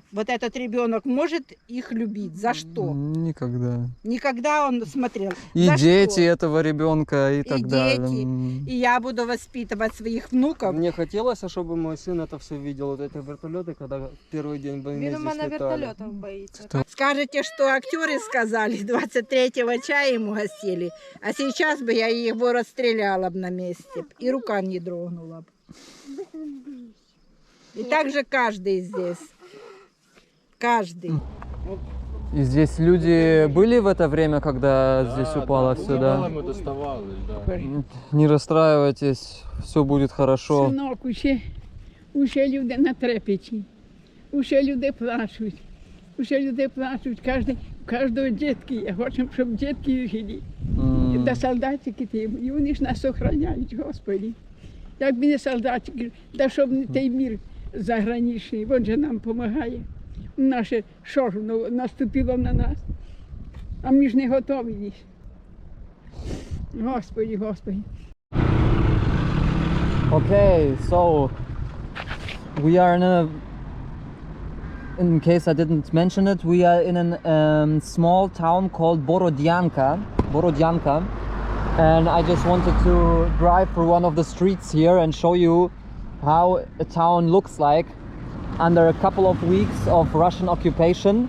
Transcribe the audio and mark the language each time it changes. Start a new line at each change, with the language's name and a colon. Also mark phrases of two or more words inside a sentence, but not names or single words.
Russian: Вот этот ребенок может их любить. За что? Никогда. Никогда он смотрел. И За дети что? этого ребенка и так далее. дети. И я буду воспитывать своих внуков. Мне хотелось, чтобы мой сын это все видел, вот эти вертолеты, когда в первый день войны
Ukrainian: Він у
Russian: здесь
Ukrainian: мене
Russian: летали.
Ukrainian: вертольотом боїться.
Russian: Скажете, что актеры сказали, 23-го чая ему гостили, а сейчас бы я его расстреляла бы на месте, и рука не дрогнула бы. И так же каждый здесь. Каждый. И здесь люди были в это время, когда здесь упало все, да? Мы доставали, да. Не расстраивайтесь, все будет хорошо.
Ukrainian: Синок, уже люди на трепеті, уже люди плачуть, кожного дітки є, хочемо, щоб дітки жили. Та солдатики ті, і вони ж нас охороняють, Господи. Якби не солдатики, та щоб не той мір заграничний, він же нам допомагає. Наше що ж наступило на нас, а ми ж не готові їх. Господи, Господи.
English: Okay, so we are in case I didn't mention it, we are in a small town called Borodianka, and I just wanted to drive through one of the streets here and show you how a town looks like under a couple of weeks of Russian occupation.